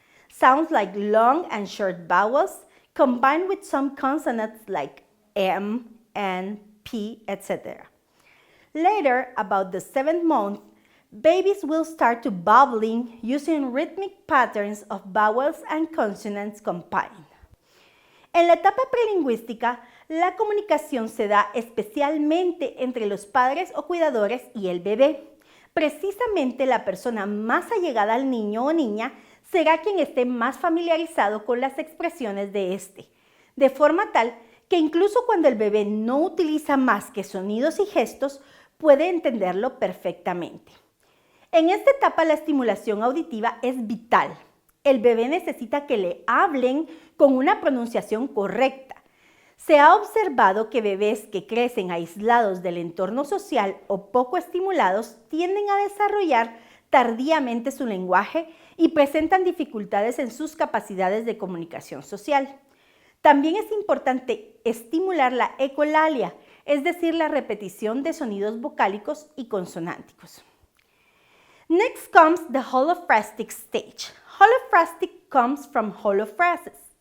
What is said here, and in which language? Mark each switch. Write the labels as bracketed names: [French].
[English] Sounds like long and short vowels combined with some consonants like M, N, P, etc. Later, about the 7th month, babies will start to babbling using rhythmic patterns of vowels and consonants combined. [Spanish] En la etapa prelingüística, la comunicación se da especialmente entre los padres o cuidadores y el bebé. Precisamente la persona más allegada al niño o niña será quien esté más familiarizado con las expresiones de este, de forma tal que incluso cuando el bebé no utiliza más que sonidos y gestos, puede entenderlo perfectamente. En esta etapa la estimulación auditiva es vital. El bebé necesita que le hablen con una pronunciación correcta. Se ha observado que bebés que crecen aislados del entorno social o poco estimulados tienden a desarrollar tardíamente su lenguaje y presentan dificultades en sus capacidades de comunicación social. También es importante estimular la ecolalia, es decir, la repetición de sonidos vocálicos y consonánticos. [English] Next comes the holophrastic stage. Holophrastic comes from holophrases.